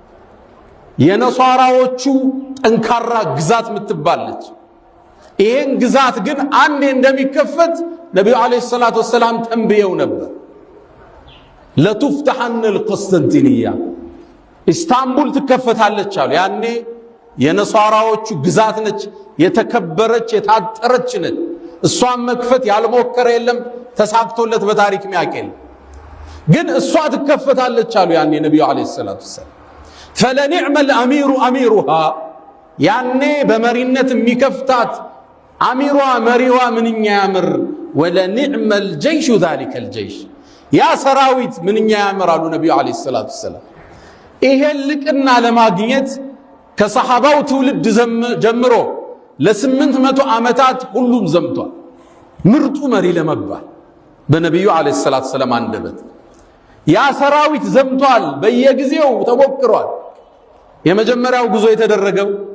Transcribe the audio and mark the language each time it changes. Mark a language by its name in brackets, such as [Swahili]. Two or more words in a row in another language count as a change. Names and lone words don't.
[Amharic] የነሷራዎቹ ጠንካራ ግዛት ምትባለች። ይሄን ግዛት ግን አንዴ እንደሚከፈት ነብዩ [Arabic] عليه الصلاة والسلام [Amharic] ተንብየው ነበር። ለቱፍተሐነ القسطنطينية ኢስታንቡል ትከፈታለች አሉ። ያኔ የነሷራዎቹ ግዛት ነች፣ የተከበረች የታጠረች ነች። እሷን መክፈት ያልሞከረ የለም፣ ተሳክቶለት በታሪክ ሚያቀል። ግን እሷ ትከፈታለች አሉ ያኔ ነብዩ [Arabic] عليه الصلاة والسلام። [Amharic] فلنعم [Arabic] الامير اميرها [Amharic] ያኔ በመሪነት የሚከፍታት አሚሯ መሪዋ ምንኛ ያምር። [Arabic] ولنعم الجيش ذلك [Amharic] الجيش ያ ሰራዊት ምንኛ ያምር አሉ ነብዩ [Arabic] عليه الصلاة والسلام። [Amharic] ይሄን ልቅና ለማግኘት ከሰሃባው ትውልድ ጀምሮ ለ800 ዓመታት ሁሉም ዘምቷል። ምርጡ መሪ ለመባል በነብዩ [Arabic] عليه الصلاة والسلام [Amharic] አንደበት ያ ሰራዊት ዘምቷል። በየጊዜው ተሞክሯል። የመጀመሪያው ጉዞ የተደረገው